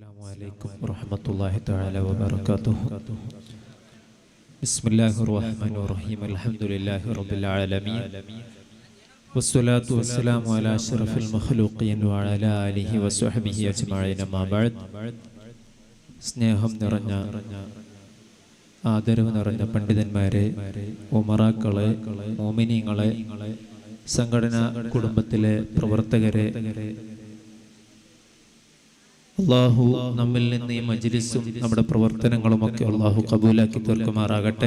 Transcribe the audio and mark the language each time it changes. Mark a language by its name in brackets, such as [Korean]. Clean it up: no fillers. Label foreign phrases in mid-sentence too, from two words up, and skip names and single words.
[Arabic] السلام عليكم ورحمة الله تعالى وبركاته. بسم الله الرحمن الرحيم. الحمد لله رب العالمين. والصلاة والسلام على أشرف المخلوقين وعلى آله وصحبه أجمعين. أما بعد. [Malayalam] സ്നേഹം നിറഞ്ഞ ആദരവ് നിറഞ്ഞ പണ്ഡിതന്മാരെ, ഉമറാക്കളെ, മോമിനീങ്ങളെ, സംഘടനാ കുടുംബത്തിലെ പ്രവർത്തകരെ, അല്ലാഹു നമ്മിൽ നിന്ന് ഈ മജ്ലിസും നമ്മുടെ പ്രവർത്തനങ്ങളുമൊക്കെ അല്ലാഹു കബൂലാക്കി തീർക്കുമാറാകട്ടെ.